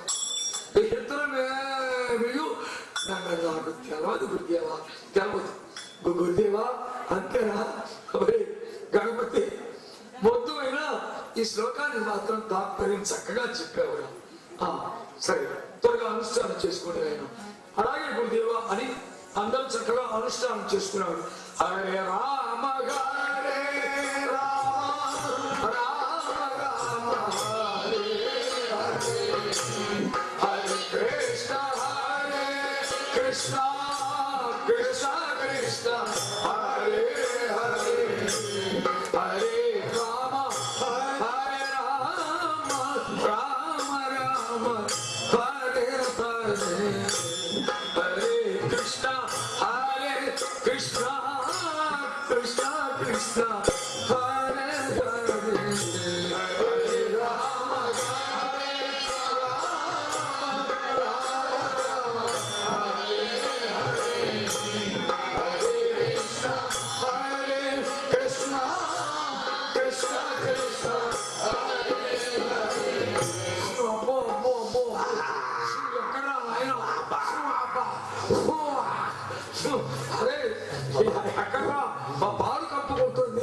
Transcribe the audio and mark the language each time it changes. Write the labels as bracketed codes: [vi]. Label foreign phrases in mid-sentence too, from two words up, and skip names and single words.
[te] ఇతరమేమియు నాకు తెలియదు గురుదేవా, తెలియదు గురుదేవా. అంతేనా? గణపతి, మొద్దు అయినా ఈ శ్లోకాన్ని మాత్రం తాత్పర్యం చక్కగా చెప్పేవాడు. సరే, త్వరగా అనుష్ఠానం చేసుకునే ఆయన. అలాగే గురుదేవా అని అందరూ చక్కగా అనుష్ఠానం చేసుకునేవాడు. [sa] హరే రామ హరే రామ రామ రామ హరే హరే హరే కృష్ణ కృష్ణ కృష్ణ కృష్ణ హరే హరే హరే రామ హరే రామ రామ రామ హరే హరే హరే కృష్ణ కృష్ణ కృష్ణ కృష్ణ హరే హరే హరే రామ హరే కృష్ణ కృష్ణ కృష్ణ [te] ఎక్కడ ఆయన అరే ఎక్కడ్రా మా పాలు కప్పుకుంటుంది.